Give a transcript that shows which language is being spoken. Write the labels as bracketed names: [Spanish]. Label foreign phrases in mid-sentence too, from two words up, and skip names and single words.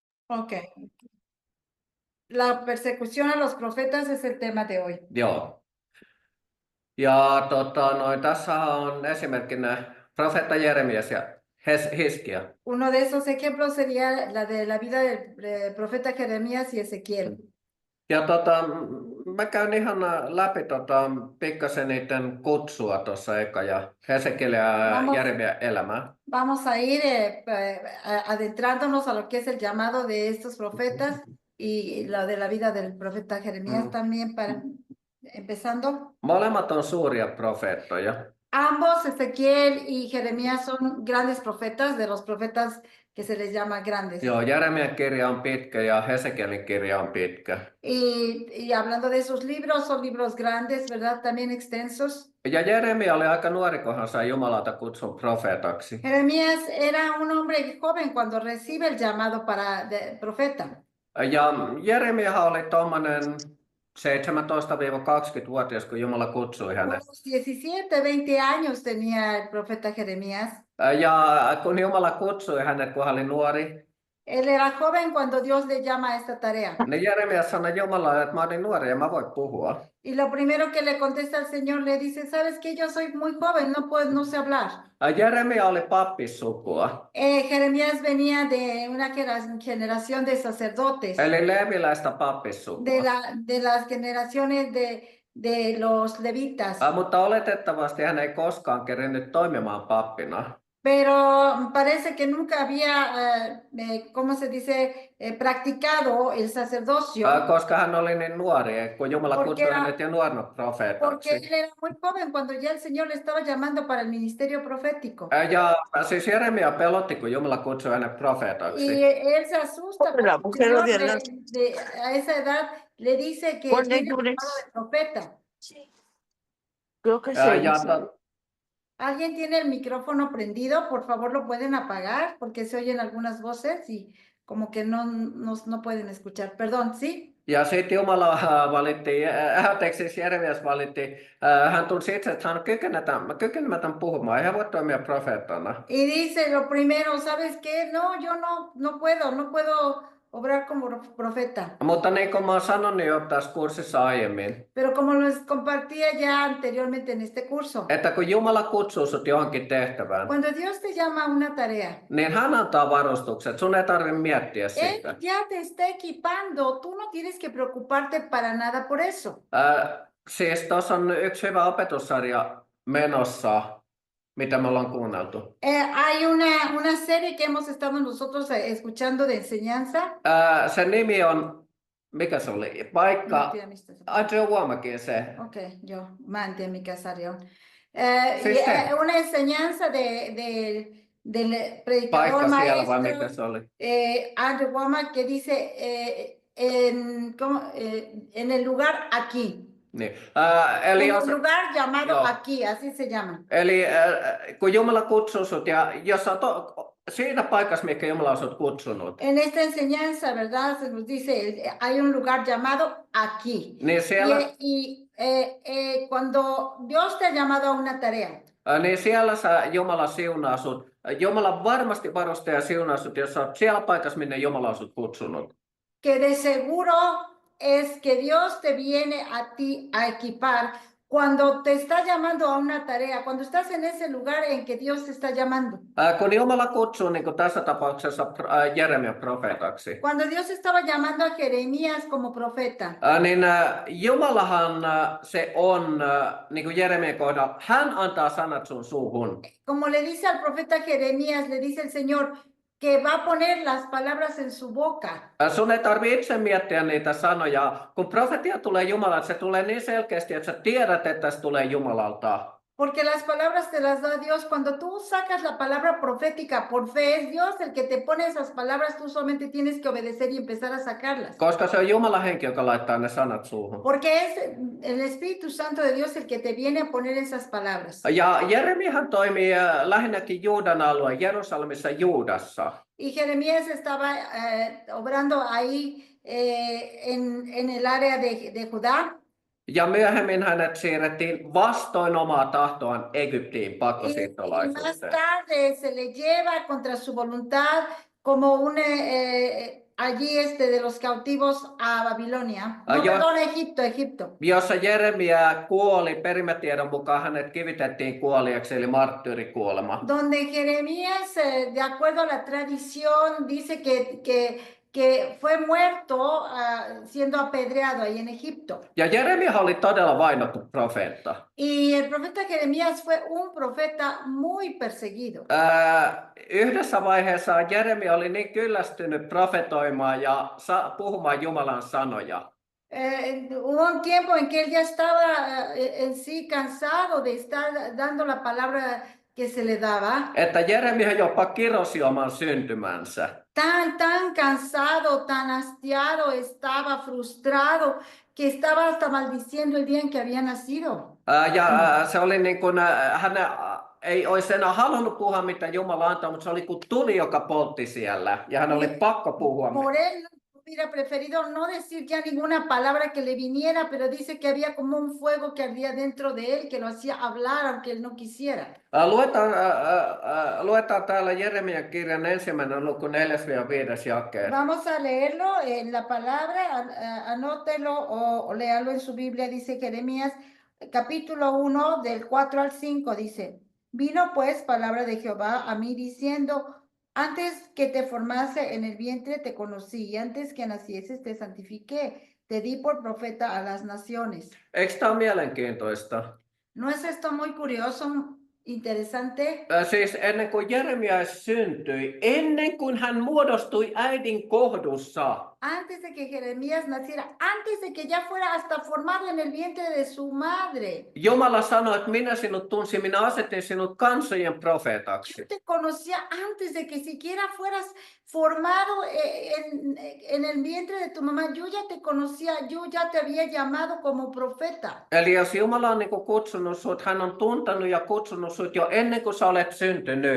[Spanish] Ok. La persecución a los profetas es el tema de hoy. [Finnish] Joo. Ja tässä on esimerkkinä profeetta Jeremias ja Hiskia. [Spanish] Uno de esos ejemplos sería la de la vida del profeta Jeremías y Ezequiel. [Finnish] Ja mä käyn ihan läpi pikkasen niiden kutsua tuossa eka ja Hesekiel ja [Spanish] Vamos, [Finnish] Jeremia elämää. [Spanish] vamos a ir adentrándonos a lo que es el llamado de estos profetas y lo de la vida del profeta Jeremías también para empezando. [Finnish] Molemmat on suuria profeettoja. [Spanish] Ambos, Ezequiel y Jeremías, son grandes profetas, de los profetas que se les llama grandes. [Finnish] Joo, Jeremian kirja on pitkä ja Hesekielin kirja on pitkä. [Spanish] Y hablando de esos libros, son libros grandes, ¿verdad? También extensos. [Finnish] Ja Jeremia oli aika nuori, kun hän sai Jumalalta kutsun profeetaksi. [Spanish] Jeremías era un hombre joven cuando recibe el llamado para profeta. [Finnish] Ja Jeremiahan oli tuommoinen 17-20-vuotias, kun Jumala kutsui hänet. [Spanish] Unos 17, 20 años tenía el profeta Jeremías. [Finnish] Ja kun Jumala kutsui hänet, kun hän oli nuori, [Spanish] Él era joven cuando Dios le llama a esta tarea. [Finnish] niin Jeremias sanoi Jumalalle, että mä olin nuori ja mä voin puhua. [Spanish] Y lo primero que le contesta al Señor le dice, ¿sabes qué? Yo soy muy joven, no sé hablar. [Finnish] Jeremia oli pappissukua, [Spanish] Jeremías venía de una generación de sacerdotes, [Finnish] eli leviläistä pappissukua. [Spanish] de las generaciones de los levitas. [Finnish] Mutta oletettavasti hän ei koskaan kerinnyt toimimaan pappina. [Spanish] Pero parece que nunca había, ¿cómo se dice?, practicado el sacerdocio. [Finnish] Koska hän oli niin nuori, kun Jumala kutsui hänet jo nuorena [Spanish] Porque [Finnish] profeetaksi. [Spanish] él era muy joven cuando ya el Señor le estaba llamando para el ministerio profético. [Finnish] Ja siis Jeremia pelotti, kun Jumala kutsui hänet profeetaksi. [Spanish] Y él se asusta porque el Señor a esa edad le dice que tiene llamado de profeta. Creo que ¿Alguien tiene el micrófono prendido? Por favor, lo pueden apagar porque se oyen algunas voces y como que no pueden escuchar. Perdón, ¿sí? [Finnish] Ja sitten Jumala valitti, siis Jeremias valitti, hän tunsi itse, että hän on kykenemätön puhumaan, hän voi toimia profeettana. [Spanish] Y dice lo primero, ¿sabes qué? No, yo no puedo obrar como profeta. [Finnish] Mutta niin kuin mä oon sanonut jo tässä kurssissa aiemmin, [Spanish] Pero como les compartía ya anteriormente en este curso, [Finnish] että kun Jumala kutsuu sut johonkin tehtävään, [Spanish] cuando Dios te llama a una tarea, [Finnish] niin hän antaa varustukset, sun ei tarvitse miettiä sitä. [Spanish] Él ya te está equipando, tú no tienes que preocuparte para nada por eso. [Finnish] Siis tuossa on yksi hyvä opetussarja menossa, mitä me ollaan kuunneltu. [Spanish] Hay una serie que hemos estado nosotros escuchando de enseñanza. [Finnish] Sen nimi on, mikä se oli? Paikka, Andrew Womakin se. Okay, yo, mä en tiedä mikä sarja on. Siis [Spanish] Una enseñanza del predicador [Finnish] Paikka siellä vai [Spanish] maestro [Finnish] mikä se oli? [Spanish] Andrew Womack que dice en el lugar aquí. [Finnish] Niin. [Spanish] En [Finnish] Eli [Spanish] el lugar llamado [Finnish] Joo. [Spanish] aquí, así se llama. [Finnish] Eli kun Jumala kutsuu sut ja jos sä siinä paikassa, mikä Jumala on sut kutsunut, [Spanish] En esta enseñanza, ¿verdad? Se nos dice, hay un lugar llamado aquí. [Finnish] niin siellä, [Spanish] Cuando Dios te ha llamado a una tarea, [Finnish] niin siellä Jumala siunaa sut. Jumala varmasti varustaa ja siunaa sut, jos sä oot siellä paikassa, minne Jumala on sut kutsunut. [Spanish] que de seguro es que Dios te viene a ti a equipar cuando te está llamando a una tarea, cuando estás en ese lugar en que Dios te está llamando. [Finnish] Kun Jumala kutsuu, niin kuin tässä tapauksessa Jeremia profeetaksi, [Spanish] Cuando Dios estaba llamando a Jeremías como profeta, [Finnish] niin Jumalahan se on, niin kuin Jeremian kohdalla, hän antaa sanat sun suuhun. [Spanish] como le dice al profeta Jeremías, le dice el Señor que va a poner las palabras en su boca. [Finnish] Sun ei tarvitse itse miettiä niitä sanoja. Kun profetia tulee Jumalalta, se tulee niin selkeästi, että sä tiedät, että se tulee Jumalalta. [Spanish] Porque las palabras te las da Dios. Cuando tú sacas la palabra profética por fe, es Dios el que te pone esas palabras, tú solamente tienes que obedecer y empezar a sacarlas. [Finnish] Koska se on Jumalan henki, joka laittaa ne sanat suuhun. [Spanish] Porque es el Espíritu Santo de Dios el que te viene a poner esas palabras. [Finnish] Ja Jeremiahan toimii lähinnäkin Juudan alueen, Jerusalemissa Juudassa. [Spanish] Y Jeremías estaba obrando ahí en el área de Judá. [Finnish] Ja myöhemmin hänet siirrettiin vastoin omaa tahtoaan Egyptiin [Spanish] Y más [Finnish] pakkosiirtolaisuuteen. [Spanish] tarde se le lleva contra su voluntad como allí de los cautivos a Babilonia. No, [Finnish] Joo. [Spanish] perdón, Egipto. [Finnish] Jossa Jeremia kuoli, perimätiedon mukaan hänet kivitettiin kuoliaksi, eli marttyyrikuolema. [Spanish] Donde Jeremías, de acuerdo a la tradición, dice que fue muerto siendo apedreado ahí en Egipto. [Finnish] Ja Jeremia oli todella vainottu profeetta. [Spanish] Y el profeta Jeremías fue un profeta muy perseguido. [Finnish] Yhdessä vaiheessa Jeremia oli niin kyllästynyt profetoimaan ja puhumaan Jumalan sanoja. [Spanish] Hubo un tiempo en que él ya estaba en sí cansado de estar dando la palabra que se le daba. [Finnish] Että Jeremia jopa kirosi oman syntymänsä. [Spanish] Tan cansado, tan hastiado estaba, frustrado, que estaba hasta maldiciendo el día en que había nacido. [Finnish] Ja se oli niin kuin, hän ei olisi enää halunnut puhua, mitä Jumala antoi, mutta se oli kuin tuli, joka poltti siellä. Ja hän oli pakko puhua. [Spanish] Por él hubiera preferido no decir ya ninguna palabra que le viniera, pero dice que había como un fuego que ardía dentro de él, que lo hacía hablar aunque él no quisiera. [Finnish] Luetaan täällä Jeremian kirjan 1. luku 4-5 jakeet. [Spanish] Vamos a leerlo en la palabra, anótelo o léalo en su Biblia, dice Jeremías, capítulo 1, del 4 al 5, dice, vino pues palabra de Jehová a mí diciendo, antes que te formase en el vientre te conocí, y antes que nacieses te santifiqué, te di por profeta a las naciones. [Finnish] Eikö tämä ole mielenkiintoista? [Spanish] ¿No es esto muy curioso, interesante? [Finnish] Siis ennen kuin Jeremia syntyi, ennen kuin hän muodostui äidin kohdussa, [Spanish] Antes de que Jeremías naciera, antes de que ya fuera hasta formado en el vientre de su madre. [Finnish] Jumala sanoi, että minä sinut tunsin, minä asetin sinut kansojen [Spanish] Yo [Finnish] profeetaksi. [Spanish] te conocía antes de que siquiera fueras formado en el vientre de tu mamá. Yo ya te conocía, yo ya te había llamado como profeta. [Finnish] Eli jos Jumala on niin kuin kutsunut sut, hän on tuntenut ja kutsunut sut jo ennen kuin sä olet syntynyt.